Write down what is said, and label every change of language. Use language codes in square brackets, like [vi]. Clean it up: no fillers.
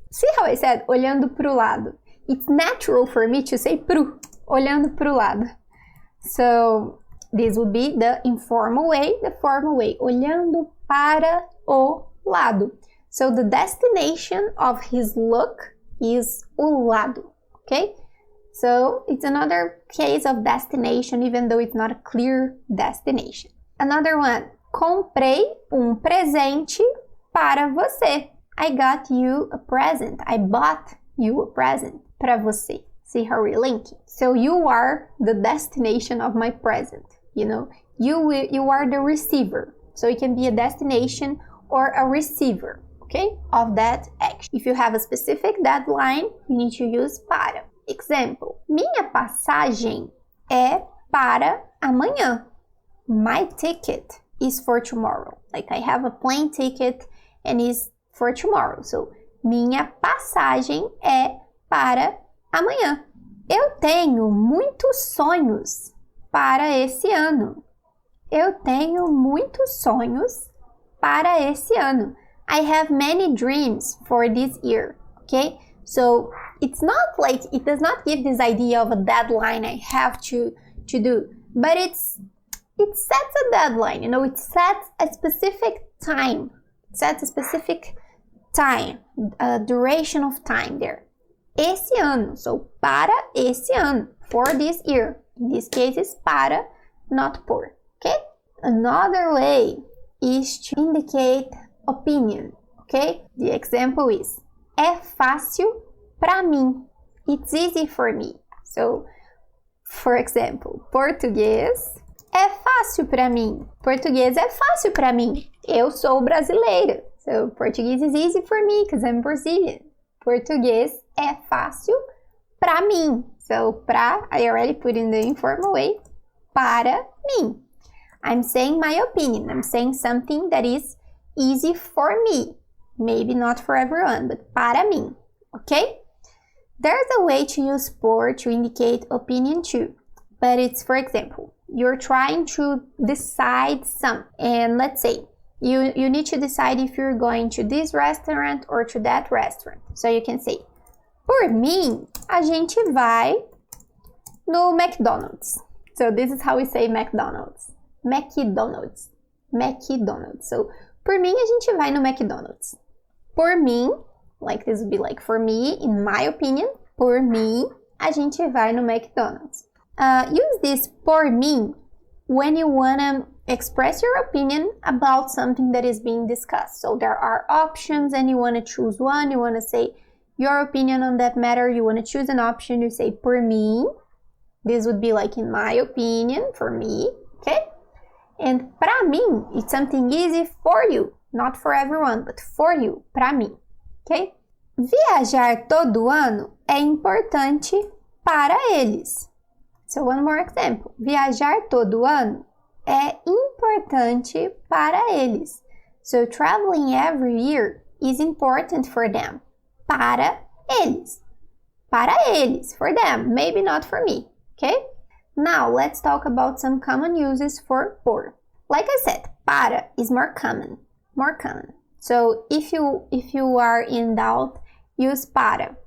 [en] See how I said [pt] olhando para o lado? [en] It's natural for me to say pro, [pt] olhando para o lado. [en] So this would be the informal way, the formal way, [pt] olhando para o lado. [en] So the destination of his look is [pt] o lado, [en] okay? So it's another case of destination, even though it's not a clear destination. [pt] Another one, comprei presente para você. [en] I got you a present. I bought you a present [pt] para você. [en] See how we're linking? So you are the destination of my present, you know? You are the receiver. So it can be a destination or a receiver, okay? Of that action. If you have a specific deadline, you need to use para. Example, [pt] minha passagem é para amanhã. [en] My ticket is for tomorrow. Like I have a plane ticket and is for tomorrow. [pt] So, minha passagem é para amanhã. Eu tenho muitos sonhos para esse ano. Eu tenho muitos sonhos para esse ano. [en] I have many dreams for this year. Okay? So, it's not like, it does not give this idea of a deadline I have to do, but it sets a deadline, you know, it sets a specific time. It sets a specific time, a duration of time there. [pt] Esse ano, so para esse ano, [en] for this year. In this case, it's para, not por, okay? Another way is to indicate opinion, okay? The example is, [pt] é fácil para mim. [en] It's easy for me. So, for example, [pt] português é fácil para mim. Português é fácil para mim. Eu sou brasileira. [en] So, Portuguese is easy for me because I'm Brazilian. [pt] Português é fácil para mim. [en] So, I already put in the informal way. Para mim. I'm saying my opinion. I'm saying something that is easy for me. Maybe not for everyone, but [pt] para mim. [en] Okay? There's a way to use por to indicate opinion too. But it's, for example, you're trying to decide something. And let's say, you need to decide if you're going to this restaurant or to that restaurant. So you can say, [pt] por mim, a gente vai no McDonald's. [en] So this is how we say McDonald's. [pt] McDonald's. McDonald's. So, por mim, a gente vai no McDonald's. Por mim, [en] Like this would be like, for me, in my opinion, [pt] por mim, a gente vai no McDonald's. [en] Use this [pt] por mim [en] when you want to express your opinion about something that is being discussed. So there are options and you want to choose one. You want to say your opinion on that matter. You want to choose an option. You say [pt] por mim. [en] This would be like, in my opinion, for me, okay? And [pt] pra mim, [en] it's something easy for you. Not for everyone, but for you, pra mim, ok? [pt] Viajar todo ano é importante para eles. [en] So one more example. [pt] Viajar todo ano é importante para eles. [en] So traveling every year is important for them. [pt] Para eles. Para eles, [en] for them, maybe not for me, okay? Now let's talk about some common uses for por. Like I said, para is more common. So if you are in doubt, use para.